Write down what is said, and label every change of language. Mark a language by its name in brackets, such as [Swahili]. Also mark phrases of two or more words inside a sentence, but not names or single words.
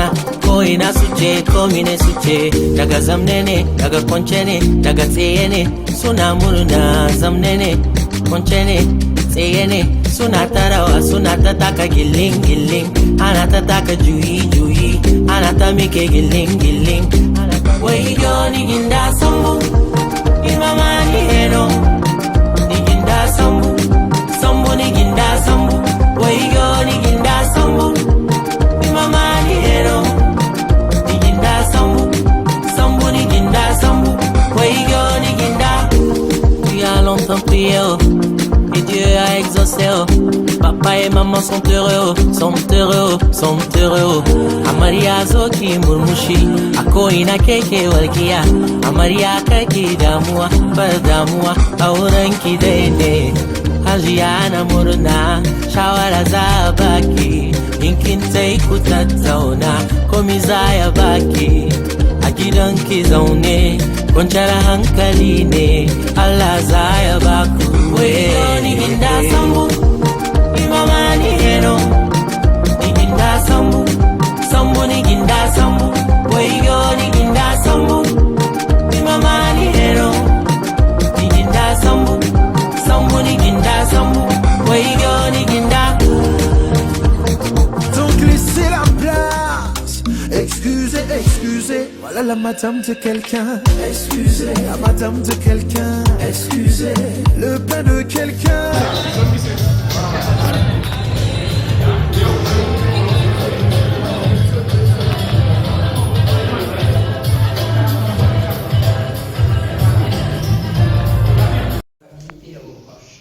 [Hausa] Ko ina su ce, ko mine su ce, daga zamne ne, daga kwance ne, daga tsaye ne, suna murna. Zamne ne, kwance ne, tsaye ne, suna ta rawa, suna ta taka gilling gilling, ana ta taka juyi juyi, ana ta mike gilling gilling. Wayo ni ginda sambu, imama ni heno, ni ginda sambu, sambu ni ginda sambu. Wayo ni ginda sambu, imama ni heno, ni ginda sambu, sambu ni ginda sambu. Wayo ni ginda. [French] Tu as longtemps prié, oh, et Dieu a exaucé, oh. Papa et maman sont heureux, sont heureux, sont heureux. [Hausa] Amarya zoki murmushi, ako ina keke walkiya. Amarya kaki damuwa, bar damuwa, aurenki daidai. Hajiya na murna, shawara za baki. In kin tai ku tattauna, komi za ya baki. A gidanki zaune, kwanciyar hankali ne, Allah za ya baku. Wayo ni ginda sambu, imama ni heno, ni ginda sambu, sambu ni ginda sambu. Wayo ni ginda sambu, imama ni heno, ni ginda sambu, sambu ni ginda sambu. Wayo ni ginda. [French] Donc laissez la place. Excusez, excusez. Voilà la madame de quelqu'un. Excusez, la madame de quelqu'un. Excusez, le pain de quelqu'un. Et à vos proches.